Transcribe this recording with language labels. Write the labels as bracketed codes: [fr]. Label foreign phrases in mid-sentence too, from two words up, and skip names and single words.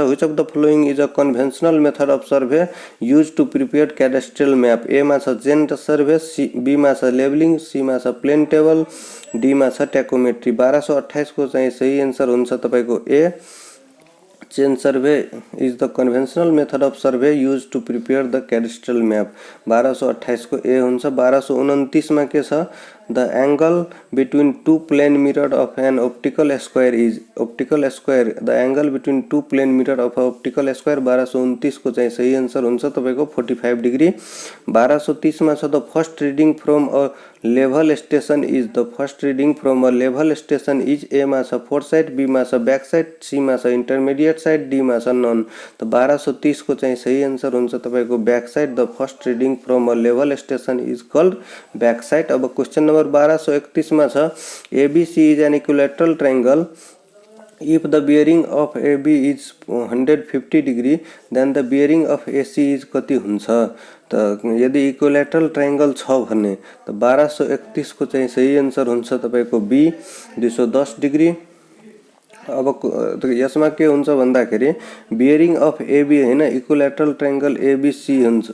[en] Which of the following is a conventional method of survey used to prepare cadastral map. [ne] ए मा छ [en] chain survey, [ne] बी मा छ लेबलिङ, सी मा छ [en] plane table, [ne] डी मा छ ट्याकोमेट्री। 1228 को चाहिँ सही आन्सर हुन्छ तपाईको ए। [en] Chain survey is the conventional method of survey use to prepare the cadastral map. [ne] 1228 को ए हुन्छ। 1229 में के छ? [en] The angle between two plane mirror of an optical square is. Optical square the angle between two plane mirror of optical square. [ne] 1229 को चाहिँ सही आन्सर हुन्छ तपाईको 45 डिग्री। 1230 में छ [en] the first reading from a level station is. The first reading from a level station is. [ne] ए मा छ [en] fore side, [ne] बी मा छ [en] back side, [ne] सी मा छ [en] intermediate side, [ne] डी मा छ नन। तो 1230 को चाहिँ सही आन्सर हुन्छ तपाईको [en] back side. The first reading from a level station is called back side. [ne] अब क्वेश्चन नंबर 1231 में छ [en] ABC is an equilateral triangle if the bearing of AB is 150 degree then the bearing of AC is [ne] कति हुन्छ? त यदि [en] equilateral triangle [ne] छ भने त 1231 को चाहिँ सही आन्सर हुन्छ तपाईको बी 210 डिग्री। अब यसमा के हुन्छ भन्दाखेरि [en] bearing of AB [ne] हैन, [en] equilateral triangle ABC [ne] हुन्छ।